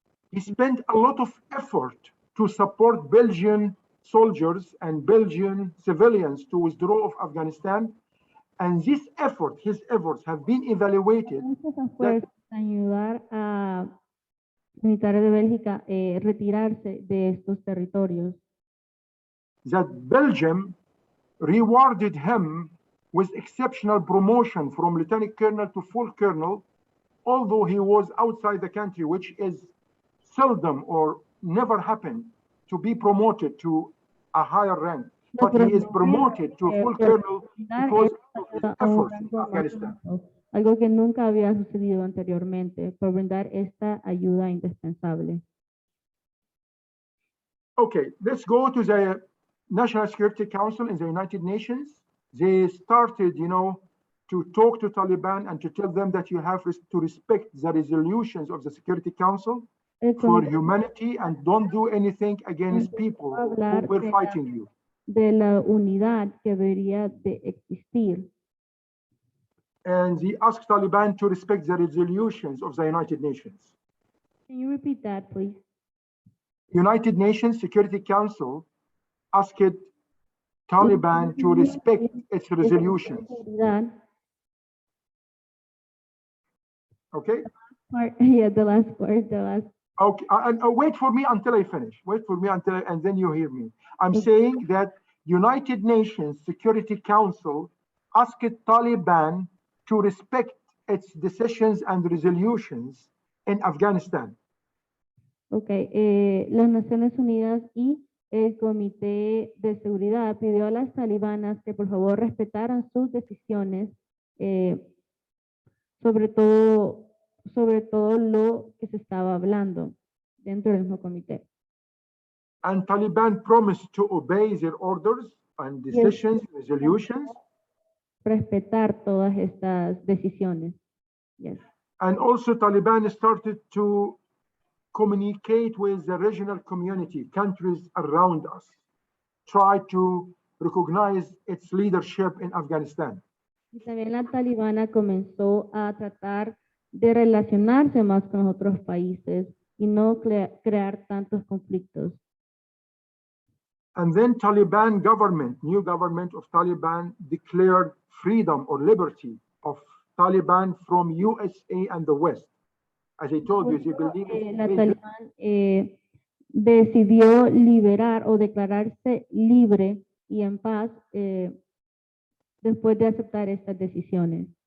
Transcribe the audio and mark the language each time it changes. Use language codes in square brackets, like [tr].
[en] He spent a lot of effort to support Belgian soldiers and Belgian civilians to withdraw of Afghanistan. And this effort, his efforts have been evaluated. [es] Muchos esfuerzos para ayudar a militares de Bélgica retirarse de estos territorios. [en] That Belgium rewarded him with exceptional promotion from lieutenant colonel to full colonel, although he was outside the country, which is seldom or never happened to be promoted to a higher rank. But he is promoted to full colonel because of his efforts in Afghanistan. [es] Algo que nunca había sucedido anteriormente, por brindar esta ayuda indispensable. [en] Okay, let's go to the National Security Council in the United Nations. They started, to talk to Taliban and to tell them that you have to respect the resolutions of the Security Council for humanity and don't do anything against people who were fighting you. [es] De la unidad que debería de existir. [en] And they asked Taliban to respect the resolutions of the United Nations. Can you repeat that, please? United Nations Security Council asked Taliban to respect its resolutions. Okay? Yeah, the last part. Okay, and wait for me until I finish. Wait for me and then you hear me. I'm saying that United Nations Security Council asked Taliban to respect its decisions and resolutions in Afghanistan. [es] Okay, las Naciones Unidas y el Comité de Seguridad pidió a las talibanas que por favor respetaran sus decisiones, sobre todo lo que se estaba hablando dentro del mismo comité. [en] And Taliban promised to obey their orders and decisions, resolutions. [es] Respetar todas estas decisiones. [en] Yes. And also Taliban started to communicate with the regional community, countries around us, try to recognize its leadership in Afghanistan. [es] Y también la talibana comenzó a tratar de relacionarse más con los otros países y no crear tantos conflictos. [en] And then Taliban government, new government of Taliban declared freedom or liberty of Taliban from USA and the West. As I told you, they believe [es] la Talibán decidió liberar o declararse libre y en paz después de aceptar estas decisiones.